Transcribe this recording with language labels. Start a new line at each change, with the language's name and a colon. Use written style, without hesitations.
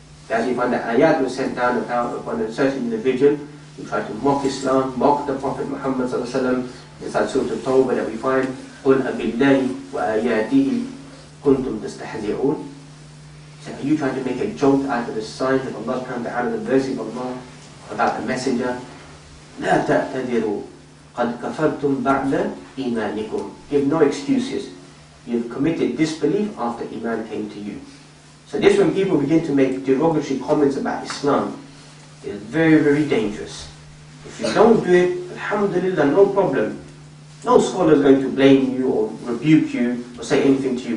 English: As you find that ayat was sent down upon a certain individual who tried to mock Islam, mock the Prophet Muhammad sallallahu alaihi wasallam. Inside Surah At-Tawbah that we find,
Arabic: قُلْ أَبِاللَّهِ وَآيَاتِهِ كُنْتُمْ تَسْتَحْزِعُونَ.
English: So are you trying to make a joke out of the signs of Allah, out of the verse of Allah about the messenger?
Arabic: لا تعتذروا قد كفرتم بعد إيمانكم.
English: Give no excuses. You've committed disbelief after Iman came to you. So this, when people begin to make derogatory comments about Islam, is very, very dangerous. If you don't do it, alhamdulillah, no problem. No scholar is going to blame you or rebuke you or say anything to you.